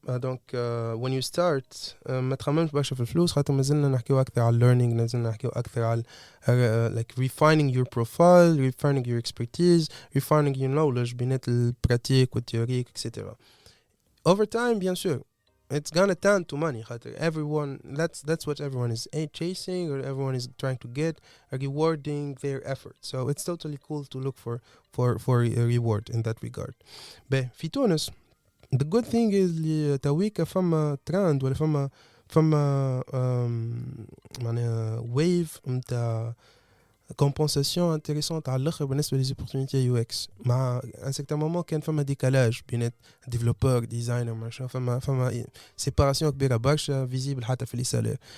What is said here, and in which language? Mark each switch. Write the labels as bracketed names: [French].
[Arabic] دونك [English] when you start [Arabic] ما تخممش برشا في الفلوس خاطر مازلنا نحكيو أكثر على [English] learning، [Arabic] مازلنا نحكيو أكثر على [English] like refining your profile, refining your expertise, refining your knowledge [Arabic] بينات البراتيك والتيوريك etc. [English] Over time [French] bien sûr [English] it's gonna tend to money [Arabic] خاطر [English] everyone that's what everyone is chasing, or everyone is trying to get, rewarding their effort. So it's totally cool to look for a reward in that regard. But [Arabic] في تونس [English] the good thing is [Arabic] اللي تويكا فما trend ولا فما معناها wave نتاع [French] compensation intéressante [Arabic] على الاخر بالنسبه لي [French] opportunités [Arabic] UX. مع [French] un certain moment [Arabic] كان فما [French] décalage [Arabic] بين [French] développeur designer machin، [Arabic] فما [French] séparation [Arabic] كبيره برشا [French] visible [Arabic] حتى في لي سالير.